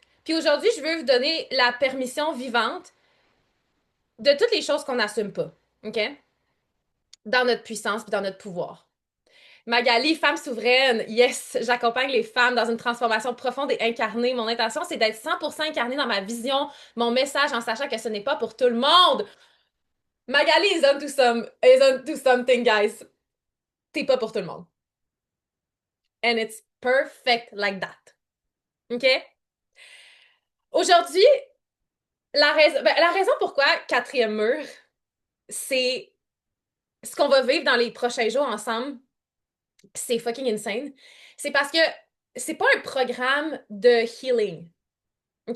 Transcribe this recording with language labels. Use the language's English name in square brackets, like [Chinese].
[French] Puis aujourd'hui, je veux vous donner la permission vivante de toutes les choses qu'on n'assume pas. OK? Dans notre puissance puis dans notre pouvoir. Magali, femme souveraine, yes, j'accompagne les femmes dans une transformation profonde et incarnée. Mon intention, c'est d'être 100% incarnée dans ma vision, mon message, en sachant que ce n'est pas pour tout le monde. [English] Magali is onto something, guys. [French] T'es pas pour tout le monde. [English] And it's perfect like that. OK? [French] Aujourd'hui, la raison pourquoi quatrième mur, c'est ce qu'on va vivre dans les prochains jours ensemble, c'est [English] fucking insane. [French] C'est parce que c'est pas un programme de healing. OK?